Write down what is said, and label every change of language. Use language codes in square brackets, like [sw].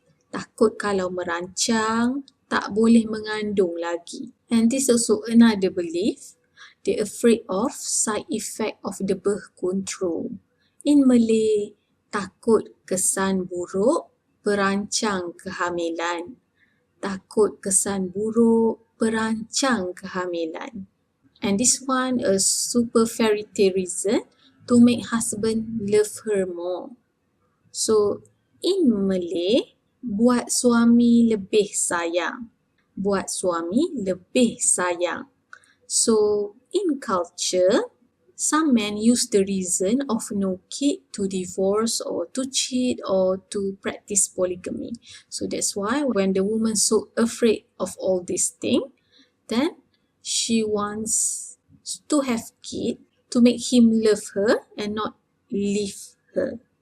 [ms] Takut kalau merancang tak boleh mengandung lagi. [en] And this also another belief. They're afraid of side effect of the birth control. In Malay, [ms] takut kesan buruk perancang kehamilan. Takut kesan buruk perancang kehamilan. [en] And this one a super fairy tale reason to make husband love her more. So in Malay, [ms] buat suami lebih sayang. Buat suami lebih sayang. [en] So in culture, some men use the reason of no kid to divorce or to cheat or to practice polygamy. So that's why when the woman so afraid of all these things, then she wants to have kid to make him love her and not leave her.